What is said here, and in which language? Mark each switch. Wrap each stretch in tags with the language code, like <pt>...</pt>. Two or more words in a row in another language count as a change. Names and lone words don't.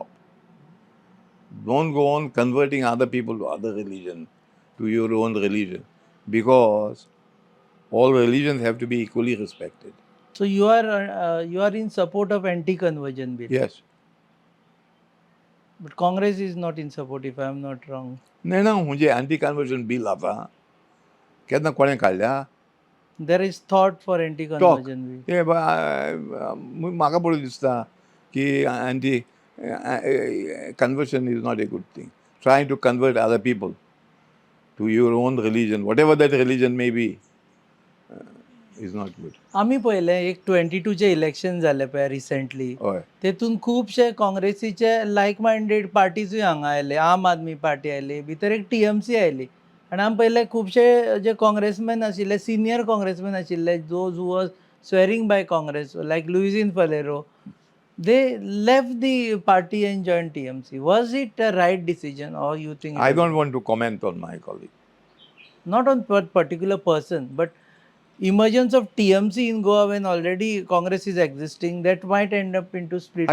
<en>Don't go on converting other people to other religion, to your own religion, because all religions have to be equally respected. So you are in support of anti-conversion bill. Yes. But Congress is not in support, if I am not wrong.</en> <kok>ना म्हणजे अँटी कन्वर्जन बिल आता केन्ना कोणें काडल्या</kok> <en>There is thought for anti-conversion bill.</en> <kok>हे म्हाका पळय दिसता की अँटी</kok> <en>conversion is not a good thing. Trying to convert other people to your own religion, whatever that religion may be, is not good.</en> <kok>आमी पळयलें एक 22चे इलेक्शन जालें पळय रिसंटली, हय. तेतून खुबशे काँग्रेसीचे लायक मायंडेड पार्टीजूय हांगा आयले. आम आदमी पार्टी आयली, भितर एक TMC आयली आनी आमी पळयलें खुबशे जे काँग्रेसमॅन आशिल्ले, सिनियर काँग्रेसमॅन आशिल्ले,</kok> <en>those who was swearing by Congress</en> <kok>लायक लुईझीन फलेरो,</kok> <en>they left the party and joined TMC. Was it a right decision or you think it I was don't want to comment on my colleague. not on particular person, but emergence of TMC in Goa when already Congress is existing, that might end up into split</en>